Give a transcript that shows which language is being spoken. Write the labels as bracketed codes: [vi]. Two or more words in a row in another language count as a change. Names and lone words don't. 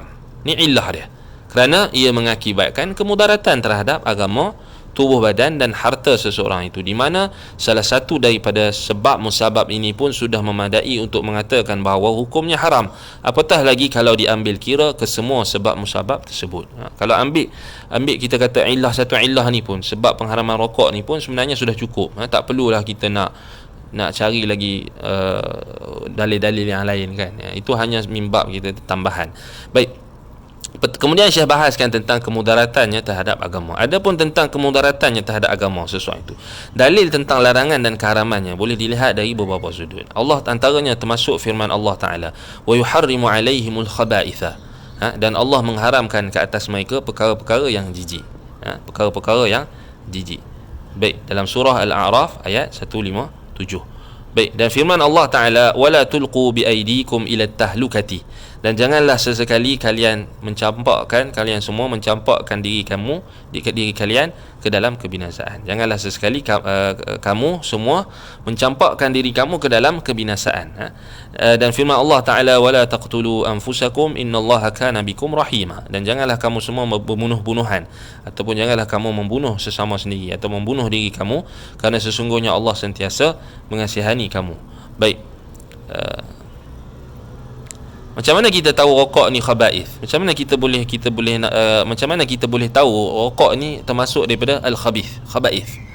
[ms] Ni illah dia, kerana ia mengakibatkan kemudaratan terhadap agama, tubuh badan dan harta seseorang itu, di mana salah satu daripada sebab musabab ini pun sudah memadai untuk mengatakan bahawa hukumnya haram. Apatah lagi kalau diambil kira ke semua sebab musabab tersebut. Kalau ambil kita kata illah, satu illah ni pun, sebab pengharaman rokok ni pun sebenarnya sudah cukup. Tak perlulah kita nak cari lagi dalil-dalil yang lain kan. Itu hanya mimbab kita tambahan. Baik, kemudian Syekh bahaskan tentang kemudaratannya terhadap agama. Adapun tentang kemudaratannya terhadap agama sesuatu itu, dalil tentang larangan dan keharamannya boleh dilihat dari beberapa sudut. Allah antaranya termasuk firman Allah Ta'ala, [ar] وَيُحَرِّمُ عَلَيْهِمُ الْخَبَائِثَ, [ms] dan Allah mengharamkan ke atas mereka perkara-perkara yang jijik, perkara-perkara yang jijik. Baik, dalam surah Al-A'raf ayat 157. Baik, dan firman Allah Ta'ala, [ar] وَلَا تُلْقُوا بِأَيْدِيكُمْ إِلَى التَّهْلُكَةِ, [ms] dan janganlah sesekali kalian semua mencampakkan diri kalian ke dalam kebinasaan. Janganlah sesekali kamu semua mencampakkan diri kamu ke dalam kebinasaan. Dan firman [ar] Allah Ta'ala, وَلَا تَقْتُلُوا أَنْفُسَكُمْ إِنَّ اللَّهَ كَانَ بِكُمْ رَحِيمًا, [ms] dan janganlah kamu semua berbunuh-bunuhan, ataupun janganlah kamu membunuh sesama sendiri atau membunuh diri kamu, kerana sesungguhnya Allah sentiasa mengasihani kamu. Baik, macam mana kita tahu rokok ni khaba'ith? Macam mana kita boleh macam mana kita boleh tahu rokok ni termasuk daripada al-khabith, khaba'ith?